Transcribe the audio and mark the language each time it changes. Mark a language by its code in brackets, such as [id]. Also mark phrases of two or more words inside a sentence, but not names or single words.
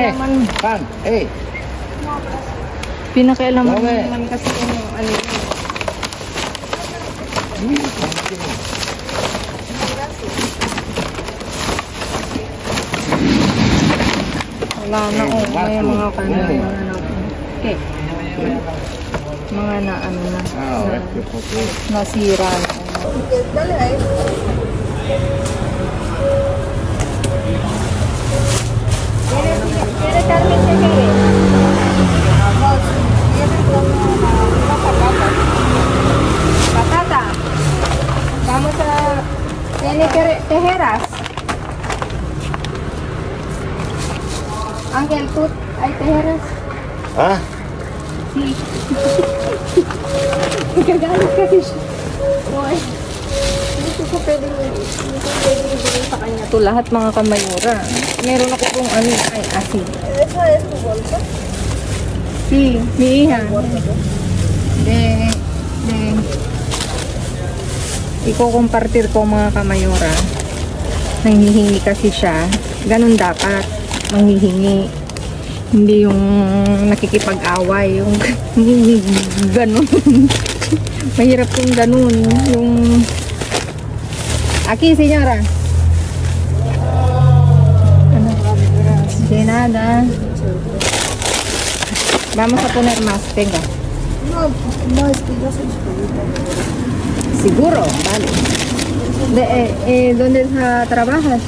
[es] Pan. Pan, hey. [tl] Pinakialaman Dami. naman kasi yung ano yun. Wala na oh. May mga kanina na. Okay. Mga na ano na. Nasira na. [es] Dale ahí. ¿Quiere carne que quiere? No, quiere una patata. Patata. Vamos a... ¿Tiene tejeras? Ángel, ¿tú hay tejeras? Ah? Sí. [tl] Nagagalit kasi siya. Boy. Hindi ko pwedeng ibigay sa kanya. Ito lahat mga kamayura. Meron ako pong ano ay asin. [es] ¿Esa es tu bolsa? Sí, mi hija. De [tl] iko-compartir ko mga kamayura. Nanghihingi kasi siya. Ganun dapat. Manghihingi. Hindi yung nakikipag-away. Yung ganun. Mahirap yung ganun. Yung... [es] Aquí, señora. Ano? De nada. Vamos a poner más. Venga. No, es que yo soy chiquita. Seguro, vale. ¿Dónde trabajas?